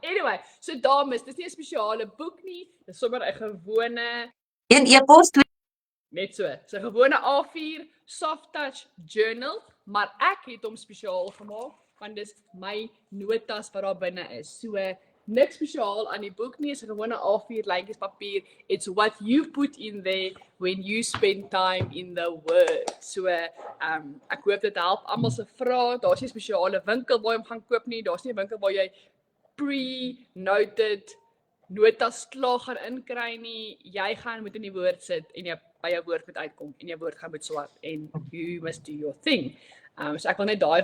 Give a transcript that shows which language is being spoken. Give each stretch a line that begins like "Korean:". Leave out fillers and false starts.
Afrikaans: Anyway, so dames, dis nie 'n spesiale boek nie, dis sommer 'n gewone Een e-pos, twee net so. Dis 'n gewone A4 soft touch journal, maar ek het hom spesiaal gemaak want dis my notas wat daar binne is. So niks spesiaal aan die boek nie, is 'n gewone A4 lyntjies papier.
English: It's what you put in there when you spend time in the word.
Afrikaans: So ek hoop dit help almal se vrae. Daar's nie 'n spesiale winkel waar jy hom gaan koop nie. Daar's nie 'n winkel waar jy pre-noted notas klaar gaan inkry nie. Jy gaan moet in die woord sit en jy by jou woord moet uitkom en jou woord gaan moet swat en
English: you must do your thing.
Afrikaans: So ek wil net daai